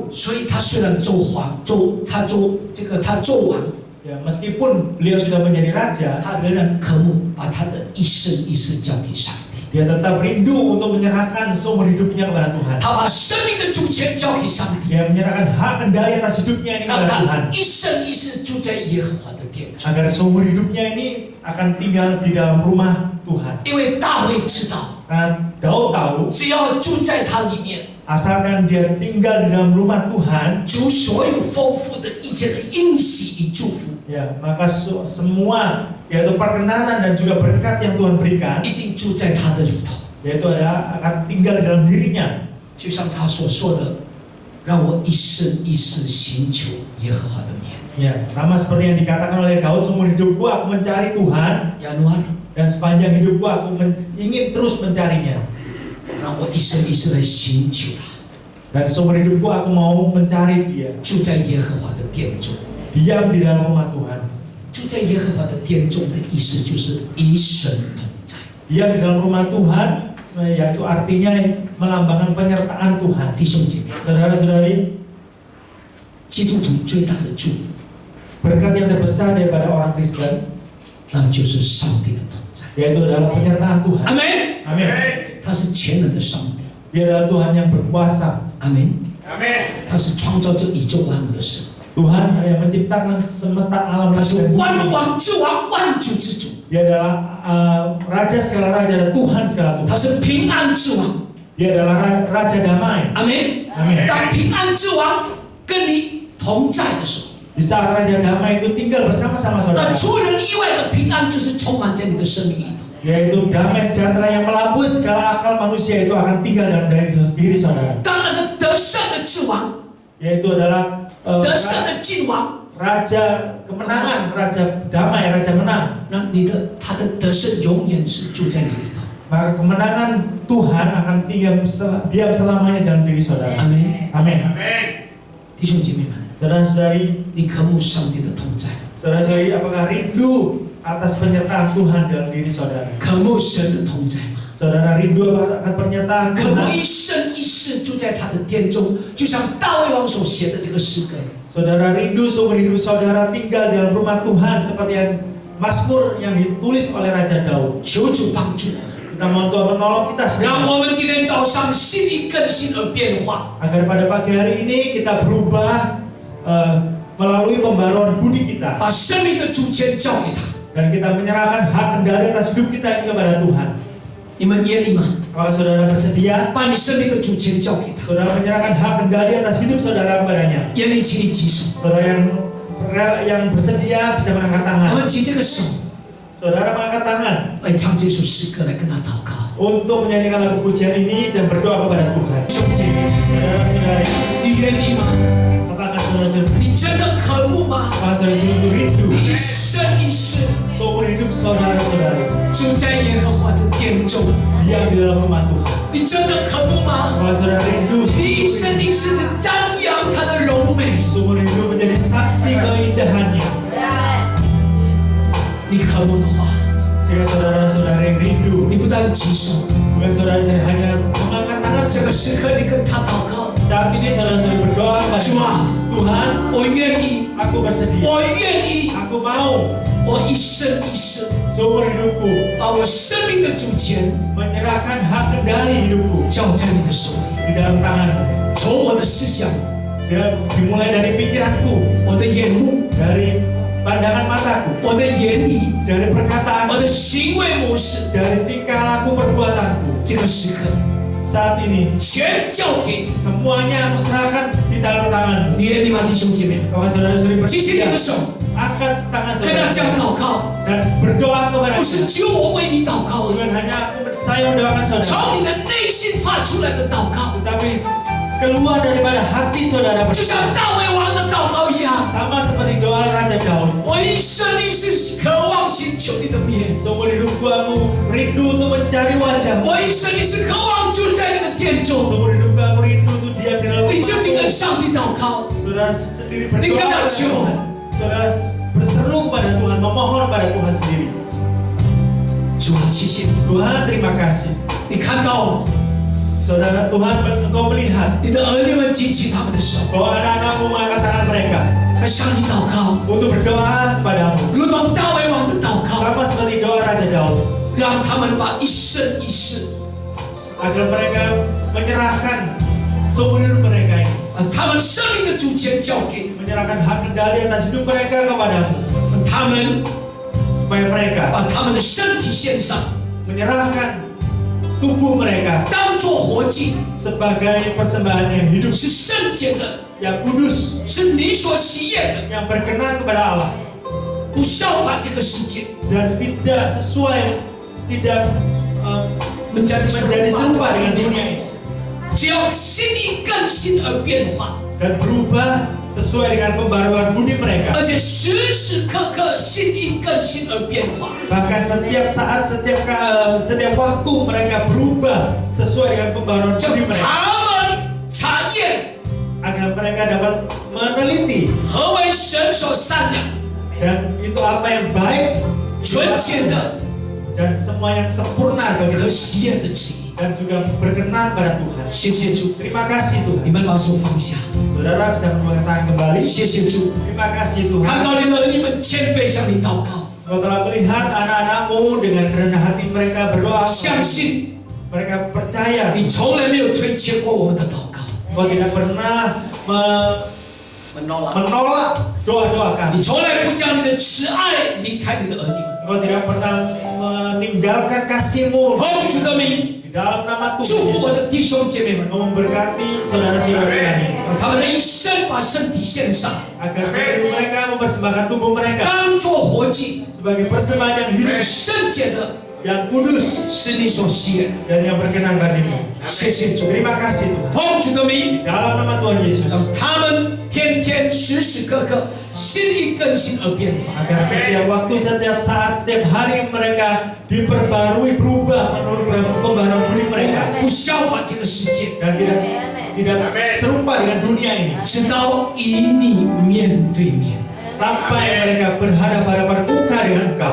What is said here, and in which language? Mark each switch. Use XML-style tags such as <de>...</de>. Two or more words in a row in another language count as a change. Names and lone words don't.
<zh>所以他虽然做王，</zh> <id>Ya, meskipun beliau sudah menjadi raja,</id> <zh>他仍然渴慕把他的一生一世交给上帝。</zh> <id>dia tetap rindu untuk menyerahkan seumur hidupnya kepada Tuhan.</id> <zh>他把生命的主权交给上帝，</zh> <id>Dia menyerahkan hak kendali atas hidupnya ini</id> <zh>让</zh> <id>kepada Tuhan,</id> <zh>他一生一世住在耶和华的殿中。</zh> <id>agar seumur hidupnya ini akan tinggal di dalam rumah Tuhan.</id> <zh>因为大卫知道，</zh> <id>Karena Daud tahu,</id> <zh>只要住在他里面，</zh> <id>asalkan dia tinggal di dalam rumah Tuhan,</id> <zh>主所有丰富的一切的应许与祝福，</zh> <id>ya, maka semua, yaitu perkenanan dan juga berkat yang Tuhan berikan,</id> <zh>一定住在他的里头。</zh> <id>yaitu adalah akan tinggal di dalam dirinya.</id> <zh>就像他所说的，让我一生一世寻求耶和华的面。</zh> <id>Ya, sama seperti yang dikatakan oleh Daud, seumur hidupku aku mencari Tuhan, Januar， dan sepanjang hidupku aku ingin terus mencarinya.</id> <zh>让我一生一世来寻求他，</zh> <id>Dan seumur hidupku aku mau mencari dia,</id> <zh>住在耶和华的殿中。</zh> <id>diam di dalam rumah Tuhan.</id> <zh>住在耶和华的殿中的意思就是与神同在。</zh> <id>Diam di dalam rumah Tuhan, yaitu artinya melambangkan penyertaan Tuhan.</id> <zh>弟兄姐妹，</zh> <id>Saudara-saudari,</id> <zh>基督徒最大的祝福，</zh> <id>berkat yang terbesar daripada orang Kristen,</id> <zh>那就是上帝的同在。</zh> <id>yaitu adalah penyertaan</id> <zh>阿</zh> <id>Tuhan.</id> <zh>门。</zh> <id>Amin.</id> <zh>他是全能的上帝。</zh> <id>Dia adalah Tuhan yang berkuasa.</id> <zh>阿门。</zh> <id>Amin.</id> <zh>他是创造这宇宙万物的神，</zh> <id>Tuhan yang menciptakan semesta alam</id> <zh>他</zh> <id>dan</id> <zh>是</zh> <id>bumi.</id> <zh>万物王之王，万主之主，</zh> <id>Dia adalah Raja segala raja dan Tuhan segala</id> <zh>他</zh> <id>Tuhan.</id> <zh>是平安之王。</zh> <id>Dia adalah Raja damai.</id> <zh>阿门。</zh> <id>Amin.</id> <zh>当平安之王跟你同在的时候，</zh> <id>Di saat Raja damai itu tinggal bersama-sama</id> <zh>那</zh> <id>saudara,</id> <zh>出人意外的平安就是充满在你的生命里头。</zh> <id>yaitu damai sejahtera yang melampaui segala akal manusia itu akan tinggal dalam diri saudara.</id> <zh>当那个得胜的之王、</zh> <id>Yaitu adalah</id> <zh>得胜的君王，</zh> <id>Raja kemenangan, Raja damai, Raja menang.</id> <zh>那他的得胜永远是住在你里头。</zh> <id>Maka kemenangan Tuhan akan diam selamanya dalam diri saudara.</id> <zh>阿门。</zh> <id>Amin. Amin.</id> <zh>弟兄姐妹们，</zh> <id>Saudara-saudari,</id> <zh>你渴慕上帝的同在，</zh> <id>saudara-saudari, apakah rindu atas penyertaan Tuhan dalam diri saudara?</id> <zh>渴慕神的同在吗？</zh> <id>Saudara rindu akan pernyataan</id> <zh>渴慕</zh> <id>Tuhan?</id> <zh>一生一世住在他的殿中，就像大卫王所写的这个诗歌。</zh> <id>Saudara rindu seumur hidup saudara tinggal di dalam rumah Tuhan seperti yang Mazmur yang ditulis oleh Raja Daud.</id> <zh>求主帮助我们，</zh> <id>Kita mohon Tuhan menolong kita</id> <zh>让</zh> <id>semua</id> <zh>我们今天早上心意更新而变化，</zh> <id>agar pada pagi hari ini kita berubah melalui pembaruan budi kita</id> <zh>把生命的主权交给他。</zh> <id>dan kita menyerahkan hak kendali atas hidup kita ini kepada Tuhan.</id> <zh>你们愿意吗？</zh> <id>Apakah saudara bersedia?</id> <zh>把你生命的主权交给他。</zh> <id>Saudara menyerahkan hak kendali atas hidup saudara kepadanya.</id> <zh>愿意请你举手，</zh> <id>Saudara yang bersedia bisa mengangkat</id> <zh>我</zh> <id>tangan.</id> <zh>们举这个手</zh> <id>Saudara mengangkat tangan</id> <zh>来唱这首诗歌，来跟他祷告。</zh> <id>untuk menyanyikan lagu pujian ini dan berdoa kepada Tuhan.</id> <zh>兄弟姐妹，</zh> <id>Saudara-saudari,</id> <zh>你愿意吗？</zh> <id>apakah saudara-saudari</id> <zh>你真的渴慕吗？</zh> <id>apakah saudara-saudari rindu</id> <zh>你一生一世</zh> <id>seumur hidup saudara-saudari</id> <zh>住在耶和华的殿中，</zh> <id>diam di dalam rumah Tuhan?</id> <zh>你真的渴慕吗？</zh> <id>Apakah saudara rindu</id> <zh>你一生一世只张扬他的荣美，</zh> <id>seumur hidup menjadi saksi keindahannya?</id> <zh>你渴慕的话，</zh> <id>Jika saudara-saudari rindu,</id> <zh>你不但举手，</zh> <id>bukan saudara-saudari hanya mengangkat tangan</id> <zh>这个时刻你跟他祷告，</zh> <id>saat ini saudara-saudari berdoa kepada</id> <zh>主啊，</zh> <id>Tuhan,</id> <zh>我愿意，</zh> <id>aku bersedia,</id> <zh>我愿意，</zh> <id>aku mau</id> <zh>我一生一世</zh> <id>seumur hidupku</id> <zh>把我生命的主权</zh> <id>menyerahkan hak kendali hidupku</id> <zh>交在你的手里，</zh> <id>di dalam tanganmu.</id> <zh>从我的思想、</zh> <id>Dimulai dari pikiranku,</id> <zh>我的眼目、</zh> <id>dari pandangan mataku,</id> <zh>我的言语、</zh> <id>dari perkataan,</id> <zh>我的行为模式，</zh> <id>dari tingkah laku perbuatanku.</id> <zh>这个时刻</zh> <id>Saat ini</id> <zh>全交给你。</zh> <id>semuanya aku serahkan di dalam tanganmu.</id> <zh>你愿意吗，弟兄姐妹？</zh> <id>Kalau saudara-saudari</id> <zh>举起你</zh> <id>bersedia,</id> <zh>的手，</zh> <id>angkat tangan</id> <zh>跟他这样</zh> <id>saudara</id> <zh>祷告，</zh> <id>dan berdoa kepada</id> <zh>不是</zh> <id>Tuhan.</id> <zh>只有我为你祷告而已，</zh> <id>Bukan hanya saya mendoakan saudara,</id> <zh>从你的内心发出来的祷告，</zh> <id>tapi keluar daripada hati saudara</id> <zh>就像大卫王的祷告一样。</zh> <id>sama seperti doa Raja Daud.</id> <zh>我一生一世渴望寻求你的面，</zh> <id>Seumur hidupku aku rindu untuk mencari wajahmu.</id> <zh>我一生一世渴望住在你的殿中。</zh> <id>Seumur hidupku aku rindu untuk diam di dalam</id> <zh>你就去跟</zh> <id>rumahmu.</id> <zh>上帝祷告，</zh> <id>Saudara sendiri Ini berdoa kan kepada acung. Tuhan. Saudara berseru kepada Tuhan, memohon pada Tuhan sendiri.</id> <zh>主啊，谢谢你，</zh> <id>Tuhan terima kasih.</id> <zh>你看到</zh> <id>Saudara Tuhan, engkau melihat</id> <zh>你的儿女们举起他们的手，</zh> <id>bahwa anak-anakmu mengangkat tangan mereka</id> <zh>来向你祷告，</zh> <id>untuk berdoa kepadamu.</id> <zh>如同大卫王的祷告，</zh> <id>Sama seperti doa Raja Daud.</id> <zh>让他们把一生一世，</zh> <id>Agar mereka menyerahkan seumur hidup mereka ini.</id> <zh>把他们生命的主权交给你，</zh> <id>Menyerahkan hak kendali atas hidup mereka kepadamu.</id> <zh>他们</zh> <id>Supaya mereka</id> <zh>把他们的身体献上，</zh> <id>menyerahkan tubuh mereka</id> <zh>当作活祭，</zh> <id>sebagai persembahan yang hidup,</id> <zh>是圣洁的，</zh> <id>yang kudus,</id> <zh>是你所喜悦的，</zh> <id>yang berkenan kepada Allah.</id> <zh>不效法这个世界，</zh> <id>Dan tidak sesuai, tidak menjadi menjadi serupa dengan dunia ini.</id> <zh>只要心意更新而变化，</zh> <id>Dan berubah sesuai dengan pembaruan budi mereka.</id> <zh>而且时时刻刻心意更新而变化。</zh> <id>Bahkan setiap saat, setiap waktu mereka berubah sesuai dengan pembaruan</id> <zh>叫</zh> <id>budi mereka.</id> <zh>他们查验</zh> <id>Agar mereka dapat meneliti</id> <zh>何为神所善良、</zh> <id>dan itu apa yang baik,</id> <zh>纯洁的</zh> <id>dan semua yang sempurna bagi</id> <zh>和</zh> <id>Tuhan,</id> <zh>喜悦的旨意。</zh> <id>dan juga berkenan pada Tuhan.</id> <zh>谢谢主，</zh> <id>Terima kasih</id> <zh>你</zh> <id>Tuhan.</id> <zh>们把手放下。</zh> <id>Saudara bisa mengangkat tangan kembali.</id> <zh>谢谢主，</zh> <id>Terima kasih Tuhan.</id> <zh>看到你的儿女们谦卑向你祷告，</zh> <id>Kau telah melihat anak-anakmu dengan kerendahan hati mereka berdoa.</id> <zh>相信</zh> <id>Mereka percaya</id> <zh>你从来没有推却过我们的祷告。</zh> <id>Kau tidak pernah menolak doa-doa</id> <zh>你</zh> <id>kami.</id> <zh>从来不将你的慈爱离开你的儿女们。</zh> <id>Kau tidak pernah meninggalkan kasih-Mu</id> <zh>奉主的名，</zh> <id>di dalam nama</id> <zh>祝福</zh> <id>Tuhan.</id> <zh>我的弟兄姐妹们，</zh> <id>Kau memberkati saudara-saudara kami</id> <zh>让他们的一生把身体献上，</zh> <id>agar sebelum mereka mempersembahkan tubuh mereka</id> <zh>当作活祭，</zh> <id>sebagai persembahan yang hidup,</id> <zh>是圣洁的，</zh> <id>yang kudus</id> <zh>是你所喜悦的。</zh> <id>dan yang berkenan bagimu.</id> <zh>谢谢主，</zh> <id>Terima kasih Tuhan.</id> <zh>奉主的名，</zh> <id>Dalam nama Tuhan Yesus.</id> <zh>让他们天天时时刻刻心意更新而变化。</zh> <id>Agar setiap waktu, setiap saat, setiap hari mereka diperbarui, berubah menurut pembaruan budi mereka</id> <zh>不效法这个世界，</zh> <id>dan tidak serupa dengan dunia ini</id> <zh>直到与你面对面。</zh> <id>sampai mereka berhadapan-hadapan muka dengan Engkau.</id>